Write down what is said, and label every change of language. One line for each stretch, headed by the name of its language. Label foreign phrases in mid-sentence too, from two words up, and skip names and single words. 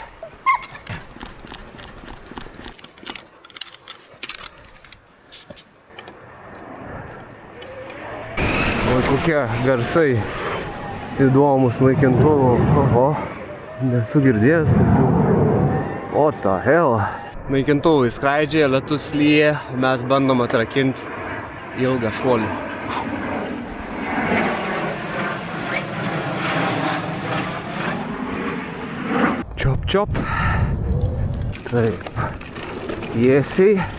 Lithuanian: Oi, kokie garsai įdomus naikintuvų. Oho, nesu girdėjęs tokių.
English: What the hell?
Lithuanian: Naikintuvai skraidžia, lietus lyja, mes bandom atrakinti ilgą šuolį. Čiop. Taip. Tiesiai.